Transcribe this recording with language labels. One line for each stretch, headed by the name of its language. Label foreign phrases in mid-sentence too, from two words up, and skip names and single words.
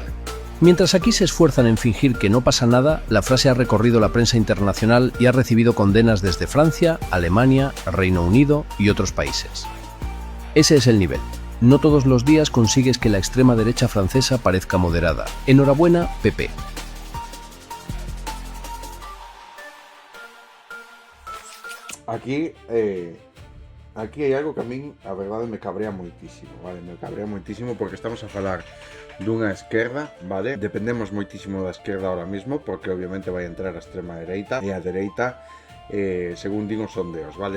Spanish: Mientras aquí se esfuerzan en fingir que no pasa nada, la frase ha recorrido la prensa internacional y ha recibido condenas desde Francia, Alemania, Reino Unido y otros países. Ese es el nivel. No todos los días consigues que la extrema derecha francesa parezca moderada. Enhorabuena, PP.
Galician: Aquí hai algo que a min a verdade me cabrea moitísimo, vale? Me cabrea moitísimo porque estamos a falar dunha esquerda, vale? Dependemos moitísimo da esquerda
Spanish: ahora mismo
Galician: porque obviamente vai entrar a extrema dereita e a dereita según din os sondeos, vale?